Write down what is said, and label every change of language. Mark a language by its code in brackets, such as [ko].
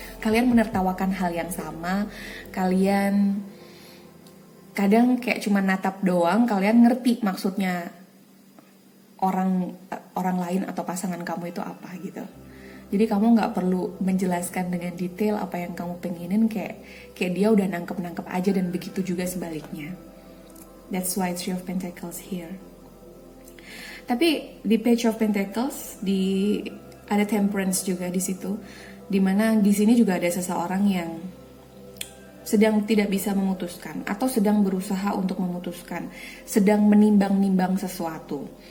[id] Kalian menertawakan hal yang sama, kalian kadang kayak cuma natap doang, kalian ngerti maksudnya orang lain atau pasangan kamu itu apa gitu. Jadi kamu gak perlu menjelaskan dengan detail apa yang kamu pengenin, kayak dia udah nangkep aja, dan begitu juga sebaliknya. [en] That's why Three of Pentacles here. [id] Tapi di Page of Pentacles ada Temperance juga di situ, dimana di sini juga ada seseorang yang sedang tidak bisa memutuskan atau sedang berusaha untuk memutuskan, sedang menimbang-nimbang sesuatu.